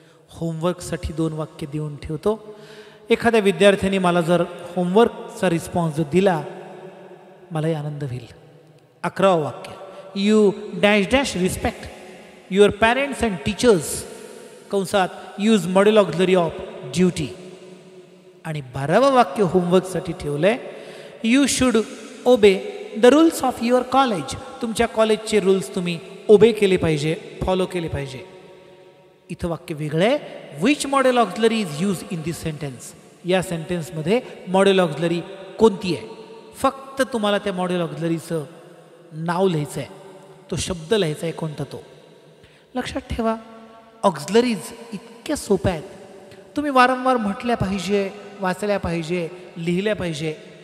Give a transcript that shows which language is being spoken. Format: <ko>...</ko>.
<mr>होमवर्कसाठी 2 वाक्य देऊन ठेवतो. एखाद्या विद्यार्थ्याने मला जर होमवर्कचा रिस्पॉन्स जर दिला, मलाही आनंद होईल. 11वं वाक्य.</mr> <en>You dash dash respect your parents and teachers.</en> <mr>कंसात</mr> <en>Use modal auxiliary of duty.</en> <mr>आणि 12वं वाक्य होमवर्कसाठी ठेवलं आहे.</mr> <en>You should obey the rules of your college.</en> <mr>तुमच्या कॉलेजचे रूल्स तुम्ही ओबे केले पाहिजे, फॉलो केले पाहिजे. इथं वाक्य वेगळं आहे.</mr> <en>Which modal auxiliary is use in this sentence.</en> <mr>या सेंटेन्समध्ये मॉडेल ऑक्झिलरी कोणती आहे, फक्त तुम्हाला त्या मॉडेल ऑक्झिलरीचं नाव लिहायचं आहे, तो शब्द लिहायचा आहे कोणता तो. लक्षात ठेवा, ऑक्झिलरीज इतक्या सोप्या आहेत. तुम्ही वारंवार म्हटल्या पाहिजे, वाचल्या पाहिजे, लिहिल्या पाहिजे.</mr>